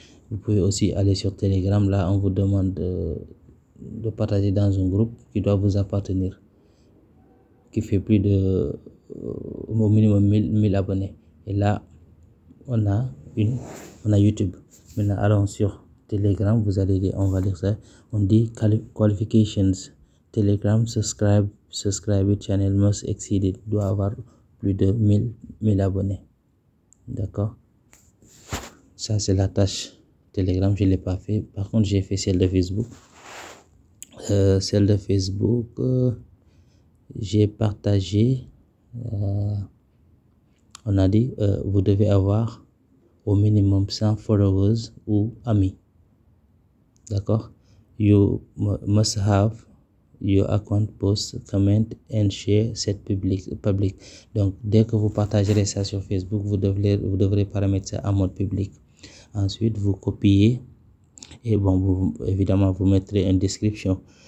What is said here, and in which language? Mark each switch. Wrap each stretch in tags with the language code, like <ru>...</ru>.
<fr>Vous pouvez aussi aller sur Telegram. Là, on vous demande de partager dans un groupe qui doit vous appartenir, qui fait plus de au minimum 1000 abonnés. Et là, on a YouTube. Maintenant, allons sur Telegram. Vous allez lire, on va lire ça. On dit qualifications.</fr> <en>Telegram subscribe channel must exceed it.</en> <fr>Doit avoir plus de 1000 abonnés. D'accord? Ça, c'est la tâche Telegram. Je ne l'ai pas fait. Par contre, j'ai fait celle de Facebook. Celle de Facebook, j'ai partagé. On a dit, vous devez avoir au minimum 100 followers ou amis. D'accord?</fr> <en>You must have your account post, comment and share set public.</en> <fr>Donc, dès que vous partagerez ça sur Facebook, vous devrez paramétrer ça en mode public. Ensuite, vous copiez et évidemment, vous mettrez une description.</fr>